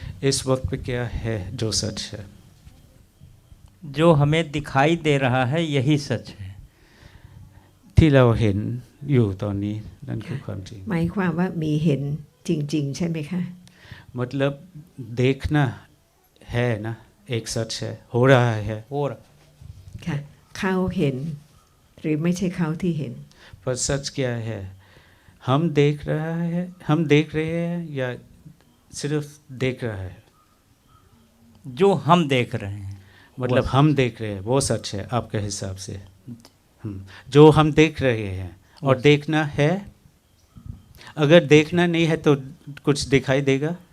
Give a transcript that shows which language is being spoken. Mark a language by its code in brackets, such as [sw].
[hi] इस वक्त पे क्या है जो सच है? जो हमें दिखाई दे रहा है यही सच है। [th] ที่เราเห็นอยู่ตอนนี้นั่นคือความจริง หมายความว่ามีเห็นจริงๆ ใช่ไหมคะ [hi] मतलब देखना है ना, एक सच है, हो रहा है, और [th] ค่ะ เขาเห็น หรือไม่ใช่เขาที่เห็น [hi] पर सच क्या है? हम देख रहे हैं या सिर्फ देख रहा है? जो हम देख रहे हैं, मतलब हम देख रहे हैं वो सच है आपके हिसाब से? जो हम देख रहे हैं और देखना है, अगर देखना नहीं है तो कुछ दिखाई देगा